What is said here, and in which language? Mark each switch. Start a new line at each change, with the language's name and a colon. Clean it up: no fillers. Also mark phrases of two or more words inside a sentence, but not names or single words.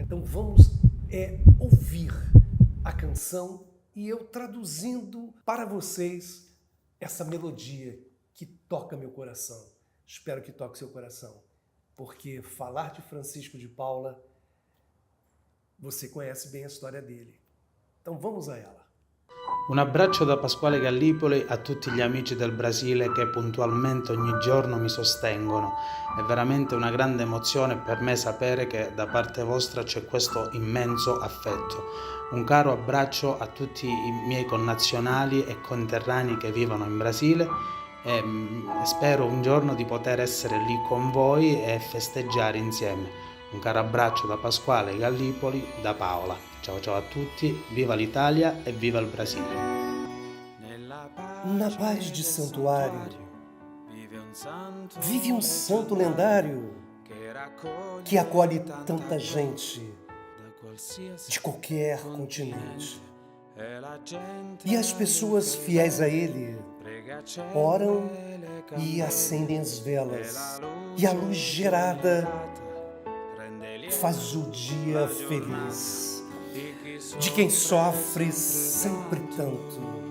Portuguese: Então vamos ouvir a canção e eu traduzindo para vocês essa melodia que toca meu coração. Espero que toque seu coração, porque falar de Francisco de Paula, você conhece bem a história dele. Então vamos a ela.
Italian: Un abbraccio da Pasquale Gallipoli a tutti gli amici del Brasile che puntualmente ogni giorno mi sostengono. È veramente una grande emozione per me sapere che da parte vostra c'è questo immenso affetto. Un caro abbraccio a tutti i miei connazionali e conterranei che vivono in Brasile e spero un giorno di poter essere lì con voi e festeggiare insieme. Un caro abbraccio da Pasquale Gallipoli, da Paola. Ciao ciao a tutti, viva l'Italia e viva il Brasile.
Portuguese: Na paz de santuário vive um santo lendário que acolhe tanta gente de qualquer continente. E as pessoas fiéis a ele oram e acendem as velas, e a luz gerada faz o dia feliz de quem sofre sempre tanto.